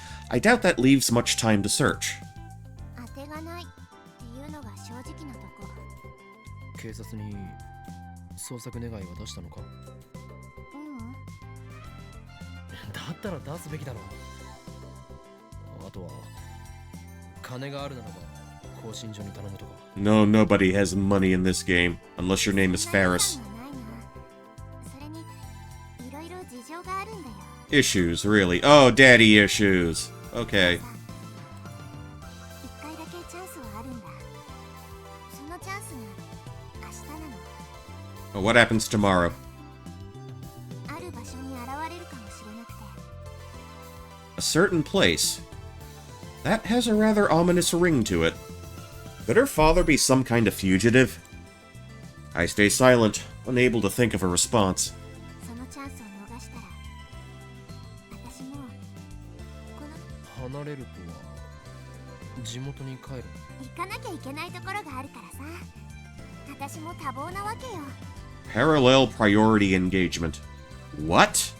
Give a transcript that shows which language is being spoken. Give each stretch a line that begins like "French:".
English: I doubt that leaves much time to search.
Japanese: 当てがないっていうのが正直なとこ。警察に捜索願いは出したのか。うん。だったら出すべきだろう。あとは金があるならば更新所に頼むとか。
English: No, nobody has money in this game, unless your name is Ferris.
Japanese: それにいろいろ事情があるんだよ。
English: Issues, really. Oh, daddy issues. Okay.
Japanese: 一回だけチャンスはあるんだ。そのチャンスが明日なの。
English: Oh, what happens tomorrow?
Japanese: ある場所に現れるかもしれなくて。
English: A certain place. That has a rather ominous ring to it. Could her father be some kind of fugitive? I stay silent, unable to think of a response.
Japanese: そのチャンスを逃したら、私もこの離れるとは地元に帰る。行かなきゃいけないところがあるからさ。私も多忙なわけよ。
English: Parallel priority engagement. What?